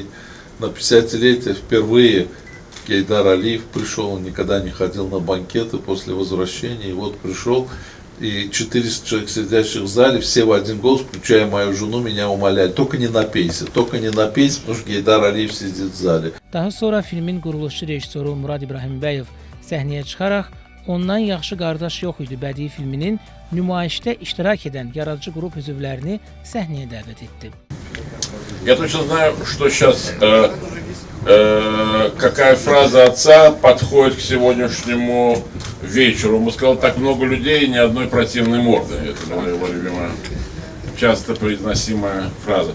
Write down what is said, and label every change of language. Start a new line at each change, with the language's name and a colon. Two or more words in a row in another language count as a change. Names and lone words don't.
Russian: На 50-летие впервые Гейдар Алиев пришел, он никогда не ходил на банкеты после возвращения. И вот пришел, и 400 человек, сидящих в зале, все в один голос, включая мою жену, меня умоляли: только не напейся, потому что Гейдар Алиев сидит в зале.
Azerbaijani: Daha sonra filmin quruluşçu rejissoru Murad İbrahimbəyov səhnəyə çıxaraq "Ondan yaxşı qardaş yox idi" bədii filminin nümayişdə iştirak edən yaradıcı qrup üzvlərini səhnəyə dəvət etdi.
Russian: Я точно знаю, что сейчас какая фраза отца подходит к сегодняшнему вечеру. Он сказал: так много людей и ни одной противной морды. Это была его любимая, часто произносимая фраза.